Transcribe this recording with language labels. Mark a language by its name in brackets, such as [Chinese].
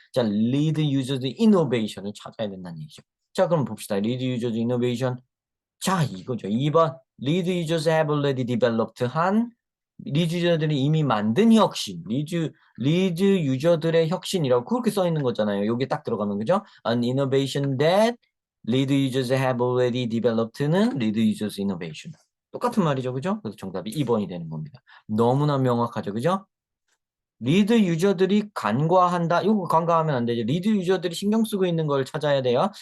[Korean] 자, lead users innovation을 찾아야 된다는 얘기죠. 자, 그럼 봅시다. lead users innovation. 자, 이거죠. 2번. [English] lead users have already developed [Korean] 한 리드 유저들이 이미 만든 혁신, 리드 유저들의 혁신이라고 그렇게 써 있는 거잖아요. 여기 딱 들어가면, 그죠? [English] An innovation that lead users have already developed는 lead users innovation. [Korean] 똑같은 말이죠, 그죠? 그래서 정답이 2번이 되는 겁니다. 너무나 명확하죠, 그죠? 리드 유저들이 간과한다. 이거 간과하면 안 되죠. 리드 유저들이 신경 쓰고 있는 걸 찾아야 돼요.